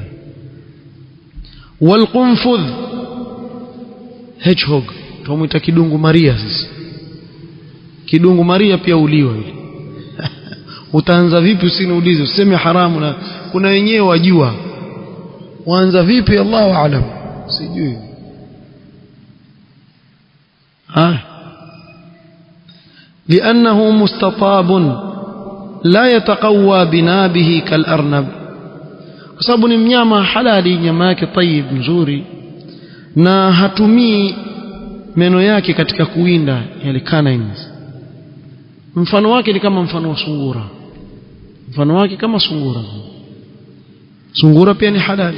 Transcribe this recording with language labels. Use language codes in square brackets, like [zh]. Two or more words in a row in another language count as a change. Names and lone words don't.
[sw] Walqunfudh, hedgehog, tumuita kidungu Maria. Sisi kidungu Maria pia uliwa yule. Utaanza vipi? Usiniulize, useme haramu, na kuna wenyewe wajua waanza vipi, [ar] الله أعلم, [sw] sijui. [ar] لأنه مستطاب لا يتقوى بنابه كالأرنب, [sw] kwa sababu ni mnyama halali, nyama yake tayyib nzuri, na hatumii meno yake katika kuwinda, yale canines. Mfano wake ni kama mfano wa sungura, mfano wake kama sungura. Sungura pia ni halali.